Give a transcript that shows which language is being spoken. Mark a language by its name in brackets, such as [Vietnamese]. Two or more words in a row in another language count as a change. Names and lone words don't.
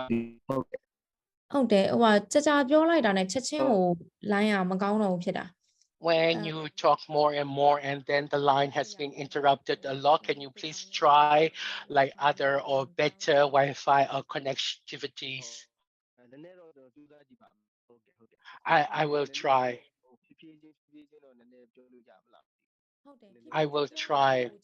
[Burmese] ဟုတ်တယ်ဟိုကကြာကြာပြောလိုက်တာနဲ့ချက်ချင်းဟို line อ่ะမကောင်းတော့ဘူးဖြစ်တာ [English] When you talk more and more and then the line has been interrupted a lot, can you please try like other or better Wi-Fi or connectivities? I will try. I will try.